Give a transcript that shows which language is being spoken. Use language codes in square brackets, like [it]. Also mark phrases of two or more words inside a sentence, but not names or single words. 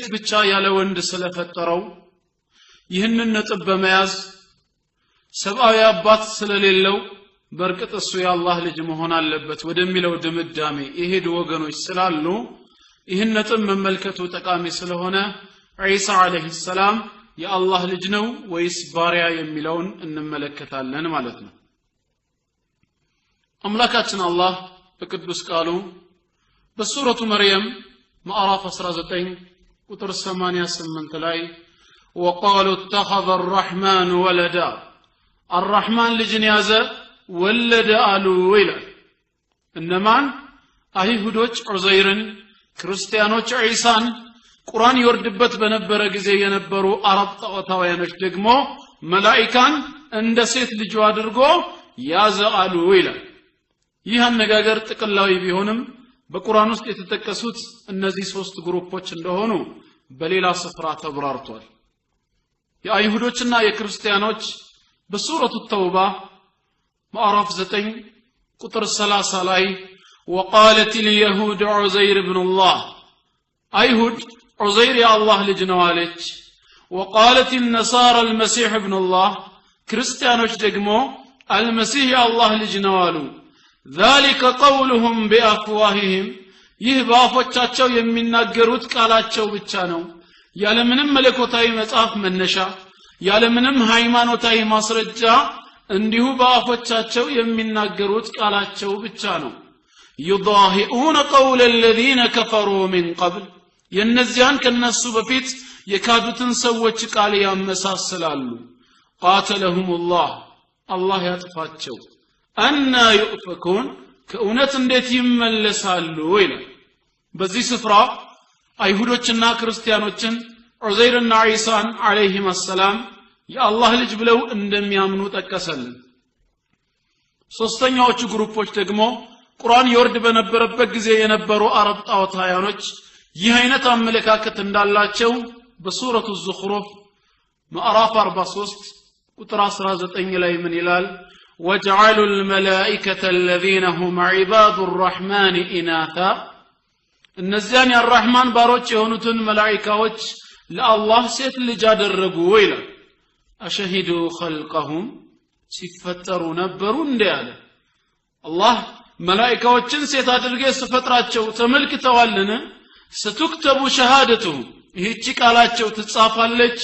[am] ብቻ ያለ ወንድ ስለፈጠረው ይህንን ነጥብ በመያዝ ሰብአዊ አባት ስለሌለው በርቀት እሱ የአላህ ልጅ መሆን አለበት ወደሚለው ድምዳሜ የሄዱ ወገኖች ስላሉ ይህን ነጥብ መመልከቱ ጠቃሚ ስለሆነ ኢሳ [ar] عليه السلام [am] የአላህ ልጅ ነው ወይስ ባሪያ የሚለውን እንመለከታለን ማለት ነው አምላካችን አላህ በቅዱስ ቃሉ በሱረቱ መርየም ማዕራፍ 19 ቁጥር 88 ላይ [ar] وقالوا اتخذ الرحمن ولدا الرحمن [am] ልጅን ያዘ ወለደ አሉ ይላል እነማን አይሁዶች ዑዘይርን ክርስቲያኖች ኢሳን ቁርአን ይወርድበት በነበረ ጊዜ የነበሩ አረብ ጣዖታውያኖች ደግሞ መላእክታን እንደ ሴት ልጅ አድርጎ ያዘ አሉ ይላል ይህ አነጋገር ጥቅላዊ ቢሆንም በቁርአን ውስጥ የተጠቀሱት እነዚህ ሶስት ግሩፖች እንደሆኑ በሌላ ስፍራ ተብራርቷል የአይሁዶችና የክርስቲያኖች በሱረቱ ተውባ ማዕራፍ 9 ቁጥር 30 ላይ [ar] وقالت اليهود عزير ابن الله [am] አይሁድ ዑዘይር የአላህ ልጅ ነው አለች [ar] وقالت النصارى المسيح ابن الله [am] ክርስቲያኖች ደግሞ المسيح የአላህ ልጅ ነው አሉ [ar] ذلك قولهم بافواههم [am] ይህ በአፎቻቸው የሚናገሩት ቃላቸው ብቻ ነው ያለምንም መለኮታዊ መጽሐፍ መነሻ ያለምንም ሃይማኖታዊ ማስረጃ እንዲሁ በአፎቻቸው የሚናገሩት ቃላቸው ብቻ ነው [ar] يضاهئون قول الذين كفروا من قبل [am] የነዚያን ከነሱ በፊት የካዱትን ሰዎች ቃል ያመሳስላሉ [ar] قاتلهم الله [am] الله ያጥፋቸው [ar] أنى يؤفكون [am] ከእውነት እንዴት ይመለሳሉ ይላል በዚህ ስፍራ አይሁዶችና ክርስቲያኖችን ዑዘይርና ኢሳን [ar] عليهم السلام [am] የአላህ ልጅ ብለው እንደሚያምኑ ጠቀሰልን ሶስተኛዎቹ ግሩፖች ደግሞ ቁርአን ይወርድ በነበረበት ጊዜ የነበሩ አረብ ጣዖታውያኖች ይህ አይነት አመለካከት እንዳላቸው በሱረቱ ዙኽሩፍ ምዕራፍ 43 ቁጥር 19 ላይ ምን ይላል وجعلوا [ar] الملائكة الذين هم عباد الرحمن إناثا [am] እነዚያን የአርህማን ባሮች የሆኑትን መላእክቶች ለአላህ ሴት ልጅ አደረጉ ይላል [ar] أشهدوا خلقهم [am] ሲፈጠሩ ነበሩ እንዲያለ አላህ መላእክቶችን ሴት አድርጌ ስፈጥራቸው ተመልክተዋልን [ar] ستكتب شهادتهم [am] ይህች ቃላቸው ትጻፋለች